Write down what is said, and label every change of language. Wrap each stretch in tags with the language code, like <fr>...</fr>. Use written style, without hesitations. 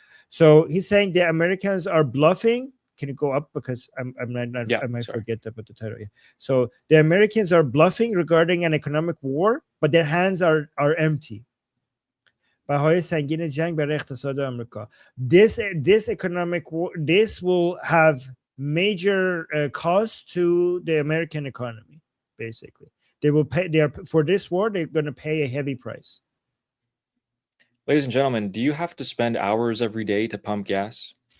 <en>So he's saying the Americans are bluffing. Can you go up because I might forget about the title. So the Americans are bluffing regarding an economic war, but their hands are empty.</en> <fa>بهای سنگین جنگ برای اقتصاد آمریکا.</fa> <en>This economic war, this will have major cost to the American economy. Basically, they will pay. For this war, they're going to pay a heavy price. Ladies and gentlemen, do you have to spend hours every day to pump gas?</en>